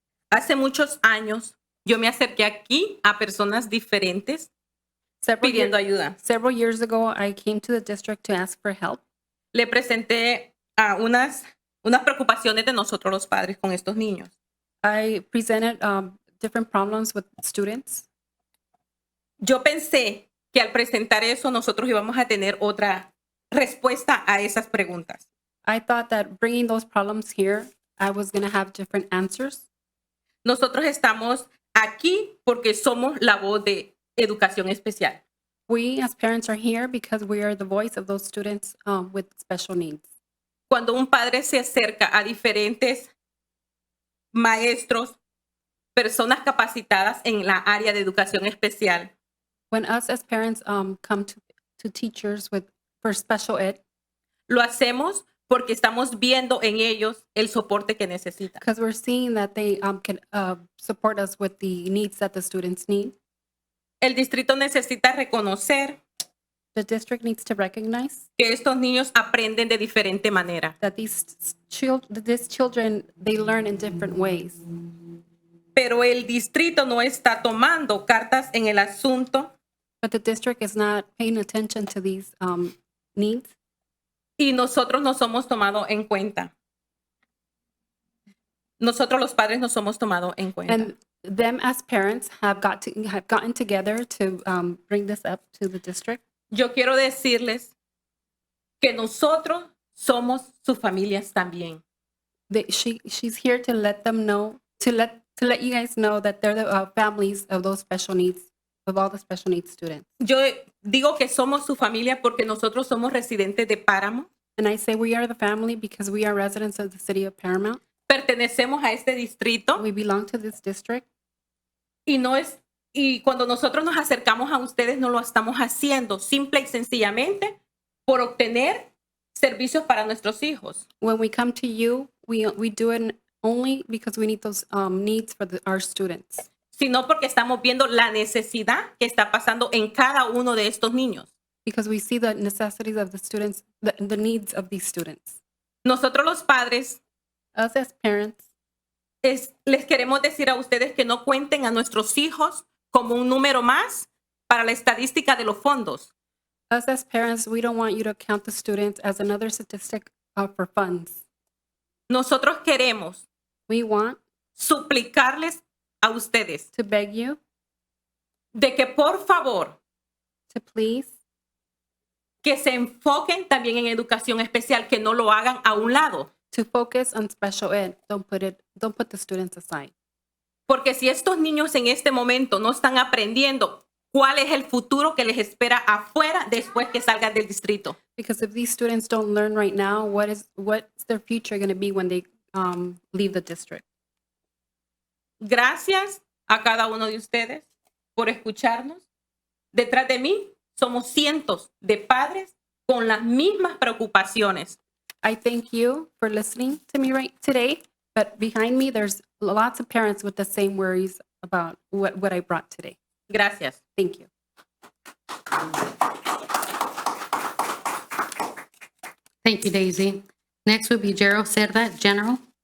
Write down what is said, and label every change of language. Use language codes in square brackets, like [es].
[es] Hace muchos años yo me acerqué aquí a personas diferentes pidiendo ayuda. [en] Several years ago, I came to the district to ask for help. [es] Le presenté a unas preocupaciones de nosotros los padres con estos niños. [en] I presented different problems with students. [es] Yo pensé que al presentar eso nosotros íbamos a tener otra respuesta a esas preguntas. [en] I thought that bringing those problems here, I was going to have different answers. [es] Nosotros estamos aquí porque somos la voz de educación especial. [en] We as parents are here because we are the voice of those students with special needs. [es] Cuando un padre se acerca a diferentes maestros, personas capacitadas en la área de educación especial, [en] When us as parents come to teachers for special ed, [es] lo hacemos porque estamos viendo en ellos el soporte que necesitan. [en] because we're seeing that they can support us with the needs that the students need. [es] El distrito necesita reconocer [en] The district needs to recognize [es] que estos niños aprenden de diferente manera, [en] that these children, they learn in different ways. [es] pero el distrito no está tomando cartas en el asunto [en] But the district is not paying attention to these needs, [es] y nosotros no somos tomados en cuenta. Nosotros los padres no somos tomados en cuenta. [en] and them as parents have gotten together to bring this up to the district. [es] Yo quiero decirles que nosotros somos sus familias también. [en] She's here to let them know, to let you guys know that they're the families of those special needs, of all the special needs students. [es] Yo digo que somos su familia porque nosotros somos residentes de Paramount, [en] And I say we are the family because we are residents of the city of Paramount. [es] pertenecemos a este distrito [en] We belong to this district. [es] y cuando nosotros nos acercamos a ustedes no lo estamos haciendo simple y sencillamente por obtener servicios para nuestros hijos. [en] When we come to you, we do it only because we need those needs for our students, [es] Sino porque estamos viendo la necesidad que está pasando en cada uno de estos niños. [en] because we see the necessities of the students, the needs of these students. [es] Nosotros los padres [en] Us as parents, [es] les queremos decir a ustedes que no cuenten a nuestros hijos como un número más para la estadística de los fondos. [en] we don't want you to count the students as another statistic for funds. [es] Nosotros queremos [en] We want [es] suplicarles a ustedes [en] to beg you [es] de que por favor [en] to please [es] que se enfoquen también en educación especial, que no lo hagan a un lado. [en] to focus on special ed. Don't put the students aside. [es] Porque si estos niños en este momento no están aprendiendo cuál es el futuro que les espera afuera después que salgan del distrito. [en] Because if these students don't learn right now, what's their future going to be when they leave the district? [es] Gracias a cada uno de ustedes por escucharnos. Detrás de mí somos cientos de padres con las mismas preocupaciones. [en] I thank you for listening to me right today, but behind me, there's lots of parents with the same worries about what I brought today. [es] Gracias. [en] Thank you. Thank you, Daisy. Next will be Gerald Cerda, General.